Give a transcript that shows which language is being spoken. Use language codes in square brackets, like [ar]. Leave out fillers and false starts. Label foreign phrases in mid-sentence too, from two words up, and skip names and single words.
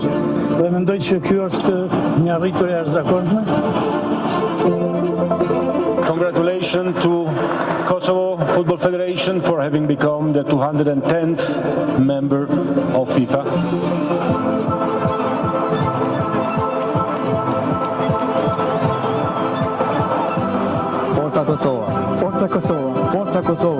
[sq] dhe mendoj që kjo është një arritje e jashtëzakonshme. [en] Congratulations to Kosovo Football Federation for having become the 210th member of FIFA. [it] Forza Kosova, Forza Kosova, Forza Kosova.